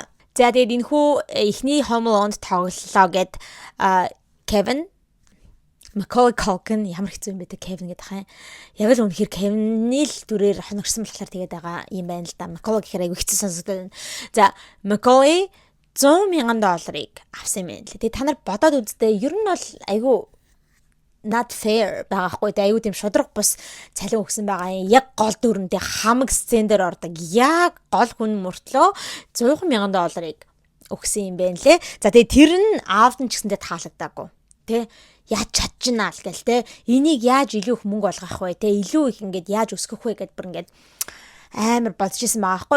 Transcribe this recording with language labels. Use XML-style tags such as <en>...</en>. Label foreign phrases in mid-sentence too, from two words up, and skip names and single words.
<mn>За тэгээд энэхүү эхний Home Alone-д тоглолоо гэд Kevin Macaulay Culkin ямар хэцүү юм бэ те Kevin гэдэг хаа. Яг л үнэхээр Kevin-ний л дүрээр хоногсон болохоор тэгээд байгаа юм байна л да. Macaulay гэхээр айгүй хэцүү сонсогдоод байна. За Macaulay $100,000 авсан юм байна лээ. Тэгээд та нар бодоод үзтээ ер нь бол айгүй</mn> <en>not fair</en> <mn>байгаахгүй те аюу тийм шудраг бус цалин өгсөн байгаа юм. Яг гол дүрэнтэй хамаг сцен дээр ордог. Яг гол хүн мөртлөө $100,000 өгсөн юм байна лээ. За тэгээ тэр нь аавд нь ч гэсэндээ таалагдаагүй. Тэ яаж чадчихна л гэл те энийг яаж илүү их мөнгө олгох вэ те илүү их ингээд яаж өсгөх вэ гэд бүр ингээд амар бодож исэн байгаа байхгүй.</mn>